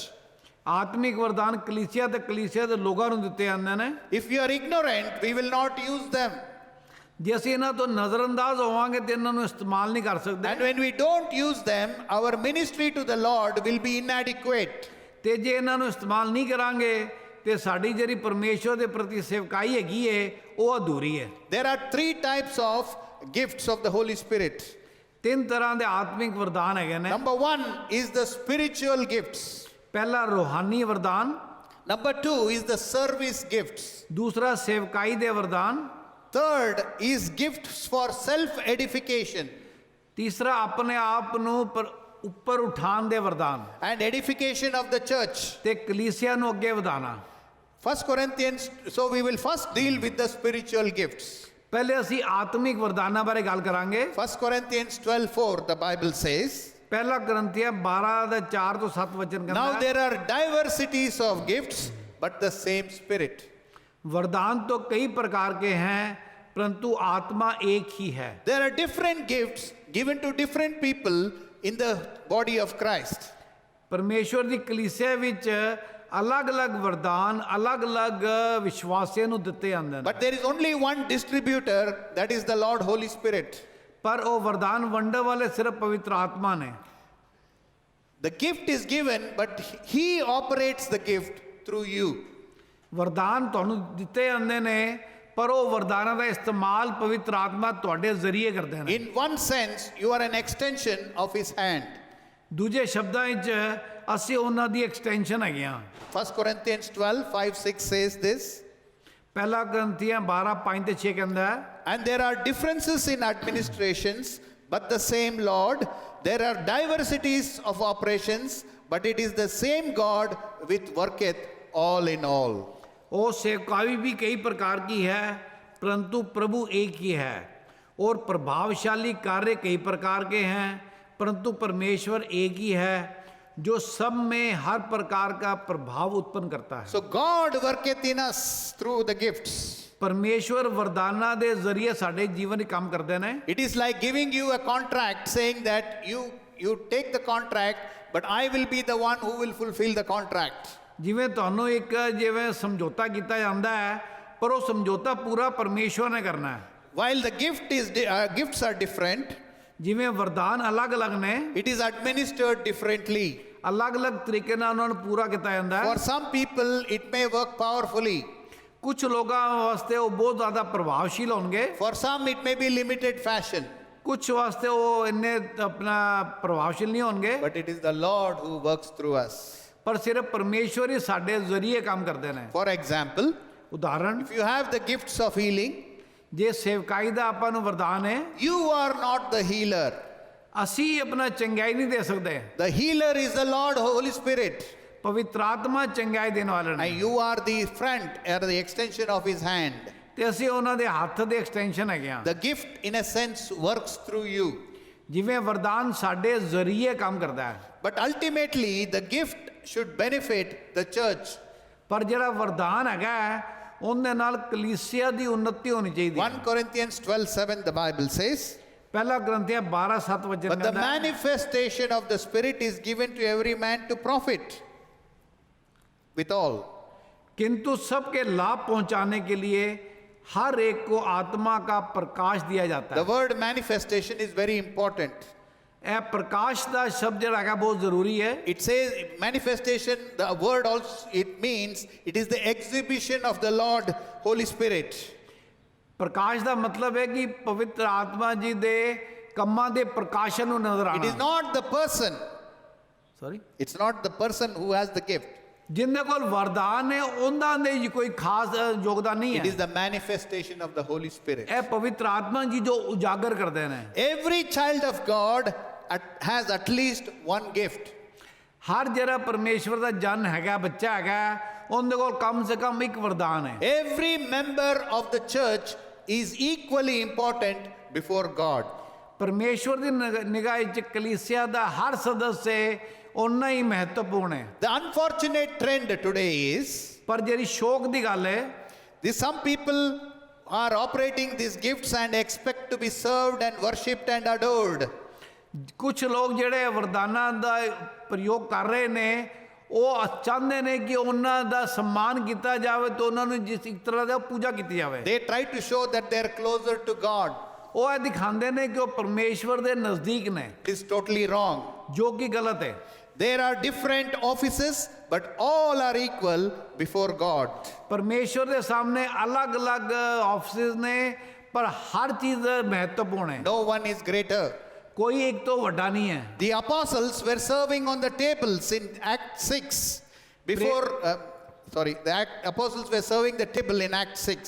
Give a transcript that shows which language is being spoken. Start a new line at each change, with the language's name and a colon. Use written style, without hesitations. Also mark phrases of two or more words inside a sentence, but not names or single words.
Punjabi: ਆਤਮਿਕ ਵਰਦਾਨ ਕਲੀਸਿਆ ਤੇ ਕਲੀਸਿਆ ਦੇ ਲੋਕਾਂ ਨੂੰ ਦਿੱਤੇ ਜਾਂਦੇ ਨੇ।
English: If we are ignorant, we will not use them.
Punjabi: ਜੇ ਅਸੀਂ ਇਹਨਾਂ ਤੋਂ ਨਜ਼ਰਅੰਦਾਜ਼ ਹੋਵਾਂਗੇ ਤੇ ਇਹਨਾਂ ਨੂੰ ਇਸਤੇਮਾਲ ਨਹੀਂ ਕਰ ਸਕਦੇ।
English: And when we don't use them, our ministry to the Lord will be inadequate.
Punjabi: ਤੇ ਜੇ ਇਹਨਾਂ ਨੂੰ ਇਸਤੇਮਾਲ ਨਹੀਂ ਕਰਾਂਗੇ ਤੇ ਸਾਡੀ ਜਿਹੜੀ ਪਰਮੇਸ਼ਵਰ ਦੇ ਪ੍ਰਤੀ ਸੇਵਕਾਈ ਹੈਗੀ ਏ ਉਹ ਅਧੂਰੀ ਹੈ।
English: There are 3 types of gifts of the Holy Spirit.
Punjabi: 3 ਤਰ੍ਹਾਂ ਦੇ ਆਤਮਿਕ ਵਰਦਾਨ ਹੈਗੇ ਨੇ।
English: Number 1 is the spiritual gifts.
Punjabi: ਪਹਿਲਾ ਰੂਹਾਨੀ ਵਰਦਾਨ,
English: Number 2 is the service gifts.
Punjabi: ਦੂਸਰਾ ਸੇਵਕਾਈ ਦੇ ਵਰਦਾਨ,
English: Third is gifts for self edification.
Punjabi: ਤੀਸਰਾ ਆਪਣੇ ਆਪ ਨੂੰ ਉੱਪਰ ਉਠਾਉਣ ਦੇ ਵਰਦਾਨ
English: And edification of the church.
Punjabi: ਤੇ ਕਲੀਸਿਆ ਨੂੰ ਅੱਗੇ ਵਧਾਉਣਾ।
English: 1 Corinthians, so we will first deal with the spiritual gifts.
Punjabi: ਪਹਿਲੇ ਅਸੀਂ ਆਤਮਿਕ ਵਰਦਾਨਾਂ ਬਾਰੇ ਗੱਲ ਕਰਾਂਗੇ।
English: 1 Corinthians 12:4, the Bible says,
Punjabi: ਪਹਿਲਾ ਗ੍ਰੰਥੀਆ 12 ਦੇ 4 ਤੋਂ 7 ਵਚਨ ਕਹਿੰਦਾ
English: now
Punjabi: ਹੈ,
English: there are diversities of gifts, but the same Spirit.
Hindi: वरदान तो कई प्रकार के हैं परंतु आत्मा एक ही है।
English: There are different gifts given to different people in the body of Christ.
Punjabi: परमेश्वर ਦੀ ਕਲੀਸਿਆ ਵਿੱਚ ਅਲੱਗ-ਅਲੱਗ ਵਰਦਾਨ ਅਲੱਗ-ਅਲੱਗ ਵਿਸ਼ਵਾਸੀਆਂ ਨੂੰ ਦਿੱਤੇ ਜਾਂਦੇ ਨੇ।
English: But there is only one distributor, that is the Lord Holy Spirit.
Punjabi: ਪਰ ਉਹ ਵਰਦਾਨ ਵੰਡਣ ਵਾਲੇ ਸਿਰਫ ਪਵਿੱਤਰ ਆਤਮਾ ਨੇ।
English: The gift is given, but He operates the gift through you.
Punjabi: ਵਰਦਾਨ ਤੁਹਾਨੂੰ ਦਿੱਤੇ ਜਾਂਦੇ ਨੇ ਪਰ ਉਹ ਵਰਦਾਨਾਂ ਦਾ ਇਸਤੇਮਾਲ ਪਵਿੱਤਰ ਆਤਮਾ ਤੁਹਾਡੇ ਜ਼ਰੀਏ ਕਰਦੇ ਨੇ।
English: In one sense, you are an extension of His hand.
Punjabi: ਦੂਜੇ ਸ਼ਬਦਾਂ ਵਿੱਚ ਅਸੀਂ ਉਹਨਾਂ ਦੀ ਐਕਸਟੈਂਸ਼ਨ ਹੈਗੇ ਆ।
English: 1 Corinthians 12:5-6 says this.
Punjabi: ਪਹਿਲਾ ਗ੍ਰੰਥੀਆਂ 12:5 ਤੇ 6 ਕਹਿੰਦਾ ਹੈ,
English: And there are differences in administrations, but the same Lord. There are diversities of operations, but it is the same God which worketh all in all.
Hindi: और सेवकाई भी कई प्रकार की है परंतु प्रभु एक ही है, और प्रभावशाली कार्य कई प्रकार के हैं परंतु परमेश्वर एक ही है जो सब में हर प्रकार का प्रभाव उत्पन्न करता है।
English: So God worketh in us through the gifts.
Hindi: परमेश्वर
Punjabi: ਵਰਦਾਨਾਂ ਦੇ ਜ਼ਰੀਏ ਸਾਡੇ
Hindi: जीवन में काम करते हैं।
English: It is like giving you a contract, saying that you take the contract, but I will be the one who will fulfill the contract.
Punjabi: ਜਿਵੇਂ ਤੁਹਾਨੂੰ ਇੱਕ ਜਿਵੇਂ ਸਮਝੌਤਾ ਕੀਤਾ ਜਾਂਦਾ ਹੈ ਪਰ ਉਹ ਸਮਝੌਤਾ ਪੂਰਾ ਪਰਮੇਸ਼ਵਰ ਨੇ ਕਰਨਾ ਹੈ।
English: While the gifts are different,
Punjabi: ਜਿਵੇਂ ਵਰਦਾਨ ਅਲੱਗ-ਅਲੱਗ ਨੇ,
English: it is administered differently.
Punjabi: ਅਲੱਗ-ਅਲੱਗ ਤਰੀਕੇ ਨਾਲ ਉਹਨਾਂ ਨੂੰ ਪੂਰਾ ਕੀਤਾ ਜਾਂਦਾ ਹੈ।
English: For some people, it may work powerfully.
Punjabi: ਕੁਝ ਲੋਕਾਂ ਵਾਸਤੇ ਉਹ ਬਹੁਤ ਜ਼ਿਆਦਾ ਪ੍ਰਭਾਵਸ਼ੀਲ ਹੋਣਗੇ,
English: For some, it may be limited fashion,
Punjabi: ਕੁਝ ਵਾਸਤੇ ਉਹ ਇੰਨੇ ਆਪਣਾ ਪ੍ਰਭਾਵਸ਼ੀਲ ਨਹੀਂ ਹੋਣਗੇ,
English: but it is the Lord who works through us.
Punjabi: ਪਰ ਸਿਰਫ ਪਰਮੇਸ਼ਵਰ ਹੀ ਸਾਡੇ ਜ਼ਰੀਏ ਕੰਮ ਕਰਦੇ ਨੇ।
English: For example,
Punjabi: ਉਦਾਹਰਣ,
English: if you have the gifts of healing,
Punjabi: ਜੇ ਸੇਵਕਾਈ ਦਾ ਆਪਾਂ ਨੂੰ ਵਰਦਾਨ ਹੈ,
English: you are not the healer.
Punjabi: ਅਸੀਂ ਆਪਣਾ ਚੰਗਿਆਈ ਨਹੀਂ ਦੇ ਸਕਦੇ,
English: The healer is the Lord, Holy Spirit.
Punjabi: ਪਵਿੱਤਰ ਆਤਮਾ ਚੰਗਿਆਈ ਦੇਣ ਵਾਲਾ ਨੇ,
English: And you are the friend or the extension of his hand.
Punjabi: ਤੇ ਅਸੀਂ ਉਹਨਾਂ ਦੇ ਹੱਥ ਦੇ ਐਕਸਟੈਂਸ਼ਨ ਹੈਗੇ ਆ।
English: The gift, in a sense, works through you.
Punjabi: ਜਿਵੇਂ ਵਰਦਾਨ ਸਾਡੇ ਜ਼ਰੀਏ ਕੰਮ ਕਰਦਾ ਹੈ,
English: But ultimately, the gift should benefit the church.
Punjabi: ਪਰ ਜਿਹੜਾ ਵਰਦਾਨ ਹੈਗਾ ਹੈ, ਉਹਦੇ ਨਾਲ ਕਲੀਸਿਆ ਦੀ ਉન્નਤੀ ਹੋਣੀ ਚਾਹੀਦੀ ਹੈ।
English: 1 Corinthians 12:7, the Bible says,
Punjabi: ਪਹਿਲਾ ਗ੍ਰੰਥੀਆ 12:7 ਵਚਨ
English: but the
Punjabi: ਕਹਿੰਦਾ ਹੈ,
English: manifestation of the Spirit is given to every man to profit withal.
Hindi: किंतु सबके लाभ पहुंचाने के लिए हर एक को आत्मा का प्रकाश दिया जाता
English: The
Hindi: है।
English: word manifestation is very important.
Punjabi: ਇਹ ਪ੍ਰਕਾਸ਼ ਦਾ ਸ਼ਬਦ ਜਿਹੜਾ ਹੈਗਾ ਬਹੁਤ ਜ਼ਰੂਰੀ ਹੈ।
English: It says manifestation, the word also, it means it is the exhibition of the Lord, Holy Spirit.
Punjabi: ਪ੍ਰਕਾਸ਼ ਦਾ ਮਤਲਬ ਹੈ ਕਿ ਪਵਿੱਤਰ ਆਤਮਾ ਜੀ ਦੇ ਕੰਮਾਂ ਦੇ ਪ੍ਰਕਾਸ਼ਨ ਨੂੰ ਨਜ਼ਰ
English: It is
Punjabi: ਆਣਾ।
English: not the person. ਸੌਰੀ, It's not the person who has the gift.
Punjabi: ਜਿਨ੍ਹਾਂ ਕੋਲ ਵਰਦਾਨ ਹੈ ਉਹਨਾਂ ਦੇ ਕੋਈ ਖਾਸ ਯੋਗਦਾਨ ਨਹੀਂ
English: It is
Punjabi: ਹੈ।
English: the manifestation of the Holy Spirit.
Punjabi: ਇਹ ਪਵਿੱਤਰ ਆਤਮਾ ਜੀ ਜੋ ਉਜਾਗਰ ਕਰਦੇ ਨੇ।
English: Every child of God has at least one gift.
Punjabi: ਹਰ ਜਿਹੜਾ ਪਰਮੇਸ਼ਵਰ ਦਾ ਜਨ ਹੈਗਾ, ਬੱਚਾ ਹੈਗਾ, ਉਹਦੇ ਕੋਲ
Hindi: कम से कम
Punjabi: ਇੱਕ ਵਰਦਾਨ ਹੈ।
English: Every member of the church is equally important before God.
Punjabi: ਪਰਮੇਸ਼ਵਰ ਦੀ ਨਿਗਾਹ ਵਿੱਚ ਕਲੀਸਿਆ ਦਾ ਹਰ ਸਦस्य ਉਨਾ ਹੀ ਮਹੱਤਵਪੂਰਨ ਹੈ।
English: The unfortunate trend today is
Punjabi: ਪਰ ਜਿਹੜੀ ਸ਼ੌਕ ਦੀ ਗੱਲ ਹੈ,
English: some people are operating these gifts and expect to be served and worshipped and adored.
Punjabi: ਕੁਝ ਲੋਕ ਜਿਹੜੇ ਵਰਦਾਨਾਂ ਦਾ ਪ੍ਰਯੋਗ ਕਰ ਰਹੇ ਨੇ, ਉਹ ਚਾਹੁੰਦੇ ਨੇ ਕਿ ਉਹਨਾਂ ਦਾ ਸਨਮਾਨ ਕੀਤਾ ਜਾਵੇ ਤੇ ਉਹਨਾਂ ਨੂੰ ਜਿਸ ਇੱਕ ਤਰ੍ਹਾਂ ਦਾ ਪੂਜਾ ਕੀਤੀ ਜਾਵੇ।
English: They try to show that they are closer to God.
Punjabi: ਉਹ ਇਹ ਦਿਖਾਉਂਦੇ ਨੇ ਕਿ ਉਹ ਪਰਮੇਸ਼ਵਰ ਦੇ ਨਜ਼ਦੀਕ ਨੇ,
English: It is totally wrong.
Punjabi: ਜੋ ਕਿ ਗਲਤ ਹੈ।
English: There are different offices, but all are equal before God.
Punjabi: ਪਰਮੇਸ਼ਵਰ ਦੇ ਸਾਹਮਣੇ ਅਲੱਗ-ਅਲੱਗ ਆਫਿਸਿਸ ਨੇ, ਪਰ ਹਰ ਚੀਜ਼ ਮਹੱਤਵਪੂਰਨ ਹੈ।
English: No one is greater.
Punjabi: ਕੋਈ ਇੱਕ ਤੋਂ ਵੱਡਾ ਨਹੀਂ ਹੈ।
English: The apostles were serving on the tables in Act 6. Apostles were serving the table in Act 6.